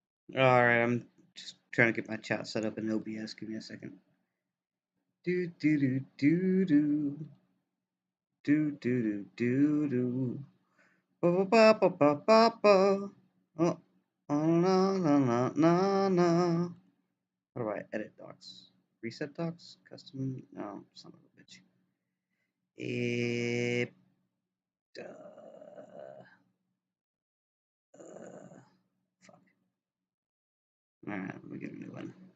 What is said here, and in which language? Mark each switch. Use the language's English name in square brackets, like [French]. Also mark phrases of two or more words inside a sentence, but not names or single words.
[English] Alright, I'm just trying to get my chat set up in OBS. Give me a second. Do do do do do. Do do do do do. Ba ba ba ba ba ba. Oh, na na na na na. How do I edit docs? Reset docs? Custom? No, son of a bitch. It. Fuck. Alright, let me get a new one.